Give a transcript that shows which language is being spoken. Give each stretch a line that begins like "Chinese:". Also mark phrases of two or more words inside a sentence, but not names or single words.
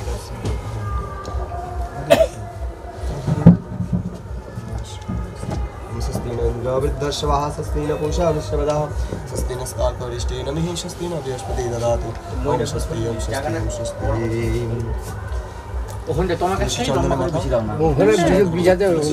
Sanskrit: वृद्धश्वाः स्वस्ति न पूषा विश्ववेदाः स्वस्ति नस्तार्कवरिष्ठेन मिहि स्वस्ति न बृहस्पतिः ददातु ओम स्वस्ति ओम स्वस्ति ओम स्वस्ति
Bangla: ওখানে তোমাকে সেই লম্বা করে বেশি দাও না ওখানে বিজাতে